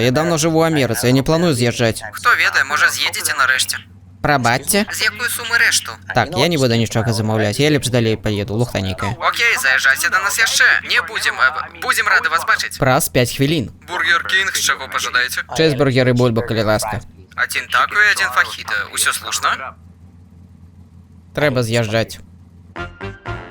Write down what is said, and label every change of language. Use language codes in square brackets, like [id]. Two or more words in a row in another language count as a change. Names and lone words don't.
[be] Я даўно жыву ў Амерыцы, я не планую з'язджаць. Хто ведае, можа з'едзеце нарэшце. Прабачце? З якой сумы рэшту? Так, я не буду нічога замаўляць, я лепш далей паеду, лухта нейкая. Окей, заязджайце да нас яшчэ. Не будзем рады вас бачыць. Праз 5 хвілін. Бургер Кинг, з чаго пажадаеце? Чизбургер і бульба, калі ласка. [uk] Один тако і один фахіта. [be] Усё слушна? Трэба з'язджаць.